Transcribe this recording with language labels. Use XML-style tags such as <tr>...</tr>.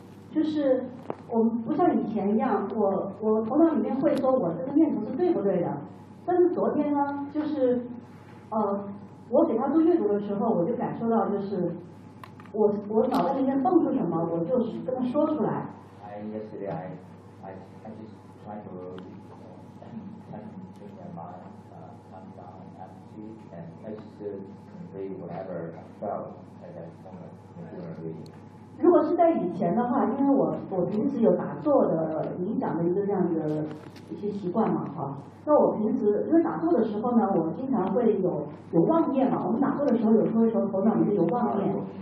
<zh>就是我们不像以前一样，我头脑里面会说我这个念头是对不对的，但是昨天呢，就是我给他做阅读的时候，我就感受到就是我脑袋里面蹦出什么，我就是跟他说出来。</zh> <en>I just try to think about calm down and empty and just convey whatever I felt at that moment in the reading.</en> <zh>如果是在以前的话，因为我平时有打坐的冥想的一个这样的一些习惯嘛，哈。那我平时因为打坐的时候呢，我经常会有妄念嘛。我们打坐的时候，有时候头脑里面有妄念。</zh>